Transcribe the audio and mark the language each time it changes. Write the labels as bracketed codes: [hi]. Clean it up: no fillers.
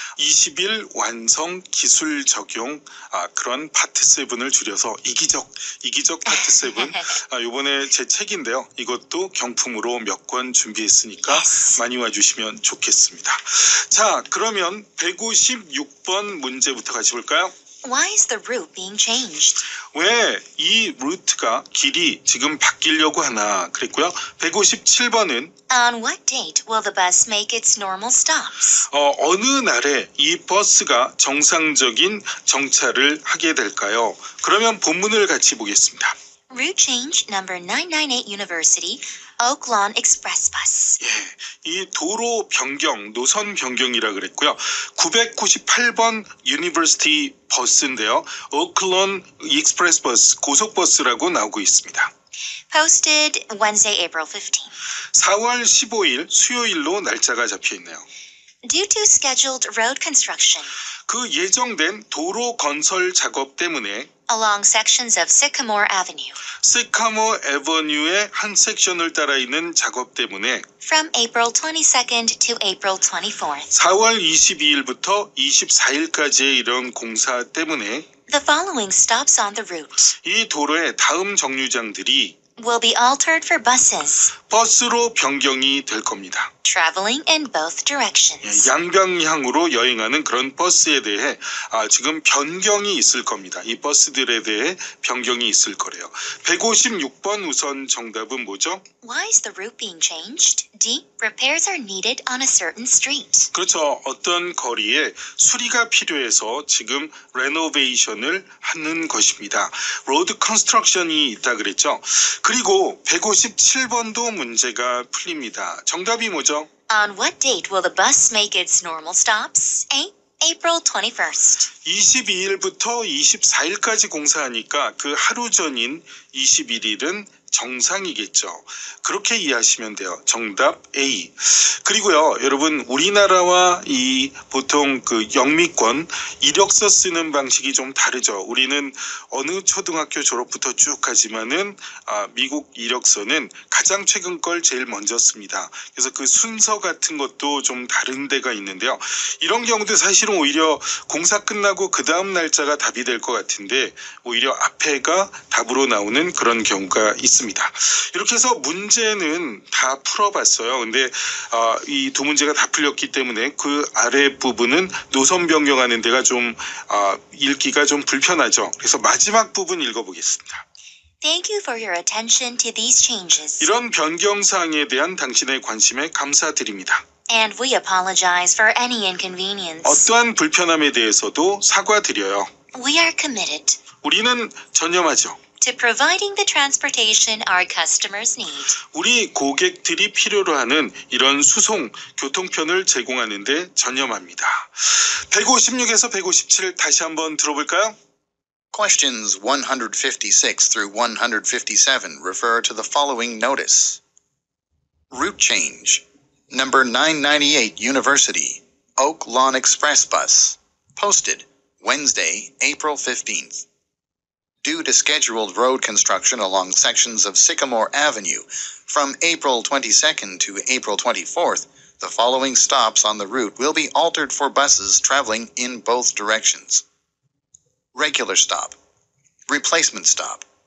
[ko] 20일 완성 기술 적용 그런 파트 7을 줄여서 이기적 파트 7 이번에 제 책인데요. 이것도 경품으로 몇 권 준비했으니까 많이 와주시면 좋겠습니다. 자, 그러면 156번 문제부터 같이 볼까요? [en] Why is the route being changed? [ko] 왜 이 루트가 길이 지금 바뀌려고 하나 그랬고요. 157번은 [en] On what date will the bus make its normal stops? [ko] 어느 날에 이 버스가 정상적인 정차를 하게 될까요? 그러면 본문을 같이 보겠습니다. [en] Route change number 998 University, Oak Lawn Express Bus. [ko] 예, 이 도로 변경, 노선 변경이라 그랬고요. 998번 유니버시티 버스인데요. 오클런 익스프레스 버스, 고속버스라고 나오고 있습니다. [en] Posted Wednesday, April 15. [ko] 4월 15일 수요일로 날짜가 잡혀 있네요. [en] Due to scheduled road construction [ko] 그 예정된 도로 건설 작업 때문에 [en] along sections of Sycamore Avenue [ko] 시카모 에버뉴의 한 섹션을 따라 있는 작업 때문에 [en] from April 22nd to April 24th. [ko] 4월 22일부터 24일까지의 이런 공사 때문에 [en] The following stops on the route [ko] 이 도로의 다음 정류장들이 [en] will be altered for buses [ko] 버스로 변경이 될 겁니다. [en] traveling in both directions. [ko] 양방향으로 여행하는 그런 버스에 대해 지금 변경이 있을 겁니다. 이 버스들에 대해 변경이 있을 거래요. 156번 우선 정답은 뭐죠? [en] Why is the route being changed? D. Repairs are needed on a certain street. [ko] 그렇죠. 어떤 거리에 수리가 필요해서 지금 레노베이션을 하는 것입니다. 로드 컨스트럭션이 있다 그랬죠. 그리고 157번도 문제가 풀립니다. 정답이 뭐죠? [en] On what date will the bus make its normal stops? A. April 21st. [ko] 22일부터 24일까지 공사하니까 그 하루 전인 21일은 정상이겠죠. 그렇게 이해하시면 돼요. 정답 A. 그리고요, 여러분 우리나라와 이 보통 그 영미권 이력서 쓰는 방식이 좀 다르죠. 우리는 어느 초등학교 졸업부터 쭉 하지만은 미국 이력서는 가장 최근 걸 제일 먼저 씁니다. 그래서 그 순서 같은 것도 좀 다른 데가 있는데요. 이런 경우도 사실은 오히려 공사 끝나고 그 다음 날짜가 답이 될 것 같은데 오히려 앞에가 답으로 나오는 그런 경우가 있습니다. 이렇게 해서 문제는 다 풀어봤어요. 근데 이 두 문제가 다 풀렸기 때문에 그 아래 부분은 노선 변경하는 데가 좀 읽기가 좀 불편하죠. 그래서 마지막 부분 읽어보겠습니다. [en] Thank you for your attention to these changes. [ko] 이런 변경사항에 대한 당신의 관심에 감사드립니다. [en] And we apologize for any inconvenience. [ko] 어떠한 불편함에 대해서도 사과드려요. [en] We are committed [ko] 우리는 전념하죠. [en] to providing the transportation our customers need. [ko] 우리 고객들이 필요로 하는 이런 수송, 교통편을 제공하는 데 전념합니다. 156에서 157 다시 한번 들어볼까요? [en] Questions 156 through 157 refer to the following notice. Route change. Number 998 University, Oak Lawn Express Bus. Posted Wednesday, April 15th. Due to scheduled road construction along sections of Sycamore Avenue from April 22nd to April 24th, the following stops on the route will be altered for buses traveling in both directions. Regular stop. Replacement stop.